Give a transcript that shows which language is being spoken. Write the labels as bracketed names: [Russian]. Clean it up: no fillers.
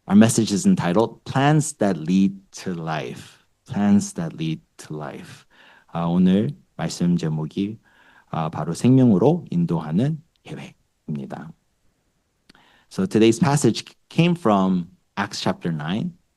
[English] Our message is entitled Plans That Lead to Life. Plans That Lead to Life. [Korean] 오늘 말씀 제목이 바로 생명으로 인도하는 계획입니다. [English] So today's passage came from Acts chapter 9.